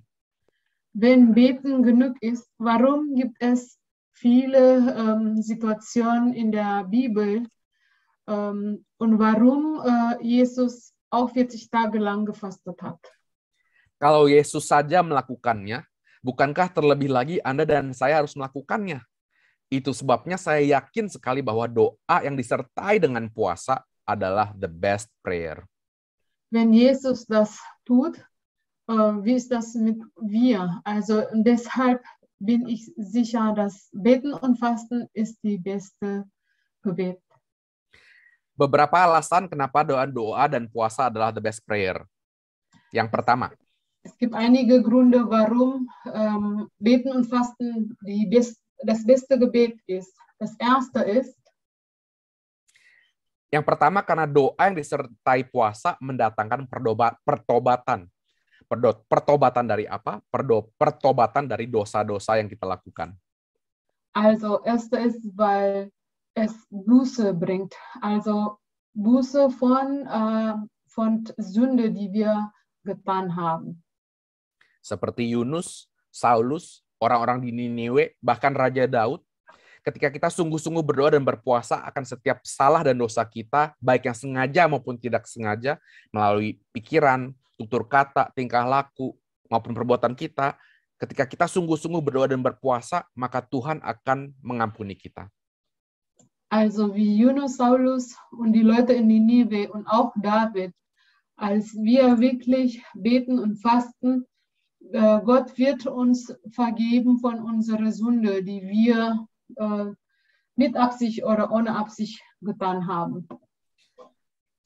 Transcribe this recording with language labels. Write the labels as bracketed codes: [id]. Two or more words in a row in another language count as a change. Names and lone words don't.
[de] Wenn Beten genug ist, warum gibt es viele Situationen in der Bibel und warum Jesus auch 40 Tage lang gefastet hat? [id] Kalau Yesus saja melakukannya, bukankah terlebih lagi Anda dan saya harus melakukannya? Itu sebabnya saya yakin sekali bahwa doa yang disertai dengan puasa adalah [en] the best prayer. [de] Wenn Jesus das tut, wie ist das mit wir? Also deshalb bin ich sicher, dass Beten und Fasten ist die beste Gebet. [id] Beberapa alasan kenapa doa dan puasa adalah [en] the best prayer. [id] Yang pertama, [de] es gibt einige Gründe, warum Beten und Fasten das beste Gebet ist. Das erste ist, [id] yang pertama karena doa yang disertai puasa mendatangkan pertobatan. Pertobatan dari apa? Pertobatan dari dosa-dosa yang kita lakukan. [de] Also, erste ist, weil es Buße bringt. Also Buße von Sünde, die wir getan haben. [id] Seperti Yunus, Saulus, orang-orang di Niniwe, bahkan Raja Daud, ketika kita sungguh-sungguh berdoa dan berpuasa akan setiap salah dan dosa kita, baik yang sengaja maupun tidak sengaja, melalui pikiran, tutur kata, tingkah laku, maupun perbuatan kita, ketika kita sungguh-sungguh berdoa dan berpuasa, maka Tuhan akan mengampuni kita. [de] Also wie Yunus, Saulus und die Leute in Ninive und auch David, als wir wirklich beten und fasten, Gott wird uns vergeben von unserer Sünde, die wir mit Absicht oder ohne Absicht getan haben.